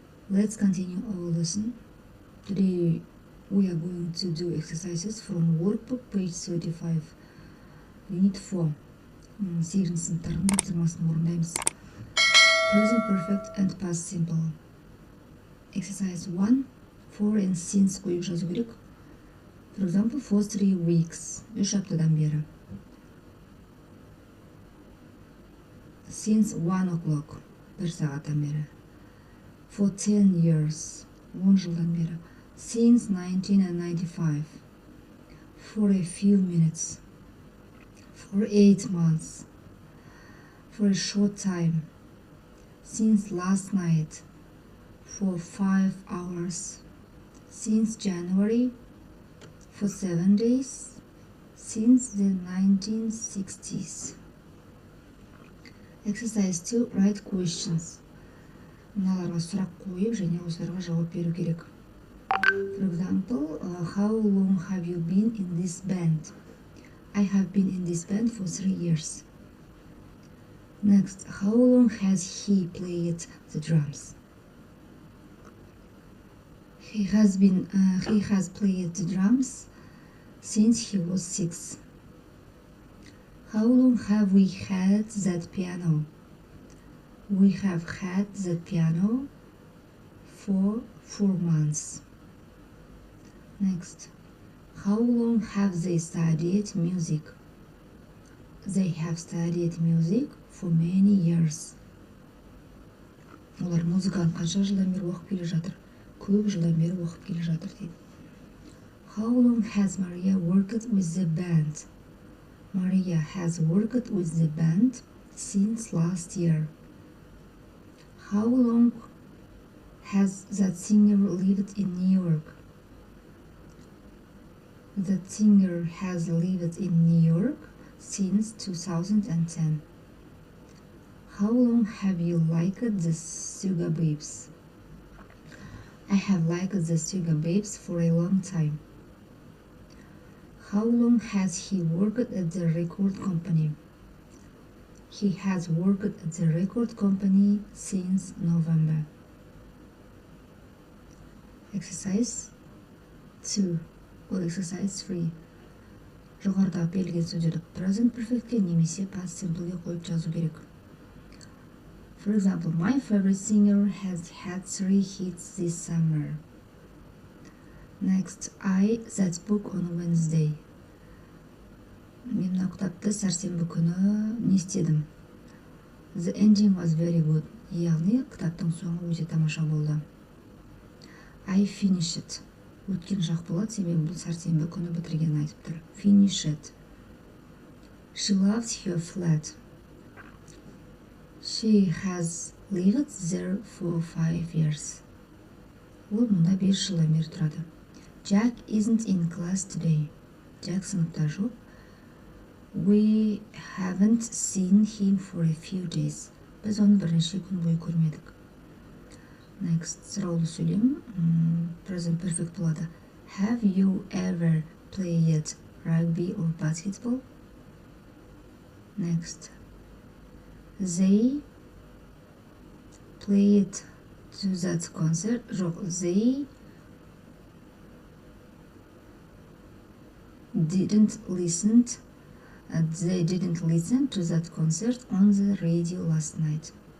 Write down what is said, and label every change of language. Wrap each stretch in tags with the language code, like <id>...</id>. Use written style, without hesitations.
<en>Let's continue our lesson. Today we are going to do exercises from Workbook page 35. Unit 4.</en> <kk>8-ші сыныптардың тапсырмасын орындаймыз.</kk> <en>Present perfect and past simple. Exercise 1. For and since</en> <kk>қойып жазу керек.</kk> <en>For example, for 3 weeks.</en> <kk>3 аптадан бері.</kk> <en>Since 1 o'clock.</en> <kk>1 сағаттан бері.</kk> <en>For 10 years.</en> <kk>10 жылдан бері.</kk> <en>Since 1995. For a few minutes. For 8 months. For a short time. Since last night. For 5 hours. Since January. For 7 days. Since the 1960s. Exercise 2. Write questions.</en> <kk>Мыналарға сұрақ қойып және осыларға жауап беру керек.</kk> <en>For example, how long have you been in this band? I have been in this band for 3 years. Next, how long has he played the drums? He has played the drums since he was 6. How long have we had that piano? We have had that piano for 4 months. Next, how long have they studied music? They have studied music for many years.</en> <kk>Олар музыканы қанша жылдан бері оқып келе жатыр? Көп жылдан бері оқып келе жатыр дейді.</kk> <en>How long has Maria worked with the band? Maria has worked with the band since last year. How long has that singer lived in New York? That singer has lived in New York since 2010. How long have you liked the Sugar Babes? I have liked the Sugar Babes for a long time. How long has he worked at the record company? He has worked at the record company since November. Exercise 2 or exercise 3.</en> <kk>Жоғарыда берілген сөздерді present perfectке немесе past simpleге қойып жазу керек.</kk> <en>For example, my favorite singer has had 3 hits this summer. Next, I that book on Wednesday.</en> <kk>Мен мына кітапты сәрсенбі күні не істедім?</kk> <en>The ending was very good.</en> <kk>Яғни кітаптың соңы өте тамаша болды.</kk> <en>I finished.</en> <kk>Өткен шақ болады, себебі бұл сәрсенбі күні бітіргенін айтып тұр.</kk> <en>Finished. She loves her flat. She has lived there for 5 years.</en> <kk>Ол мұнда 5 жылдан бері тұрады.</kk> <en>Jack isn't in class today.</en> <kk>Jack сыныпта жоқ.</kk> <en>We haven't seen him for a few days.</en> <kk>Біз оны бірнеше күн бойы көрмедік. Next, сұраулы сөйлем.</kk> <en>Present perfect болады. Have you ever played rugby or basketball? Next. They played to that concert. They didn't listen to that concert on the radio last night.</en>